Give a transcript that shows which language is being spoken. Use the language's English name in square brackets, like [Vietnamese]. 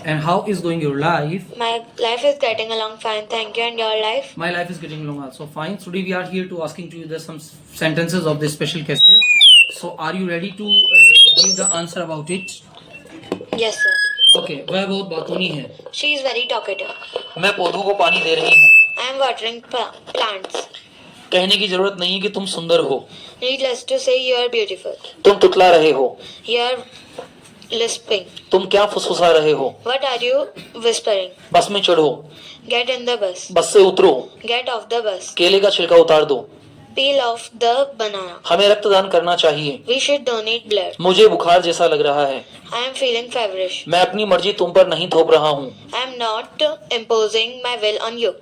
[English] And how is going your life? My life is getting along fine, thank you. And your life? My life is getting along also fine. Today we are here to asking to you some sentences of the special cases. So are you ready to give the answer about it? Yes, sir. [Hindi] Okay. वह बहुत बातूनी है। [English] She is very talkative. [Hindi] मैं पौधों को पानी दे रही हूँ। [English] I am watering plants. [Hindi] कहने की जरूरत नहीं कि तुम सुंदर हो, [English] Needless to say, you are beautiful. [Hindi] तुम टुटला रहे हो, [English] You are lisping. [Hindi] तुम क्या फुसफुसा रहे हो। [English] What are you whispering? [Hindi] बस में चढ़ो, [English] Get in the bus. [Hindi] बस से उतरो, [English] Get off the bus. [Hindi] केले का छिलका उतार दो। [English] Peel off the banana. [Hindi] हमें रक्तदान करना चाहिए। [English] We should donate blood. [Hindi] मुझे बुखार जैसा लग रहा है, [English] I am feeling feverish. [Hindi] मैं अपनी मर्जी तुम पर नहीं थोप रहा हूँ। [English] I am not imposing my will on you.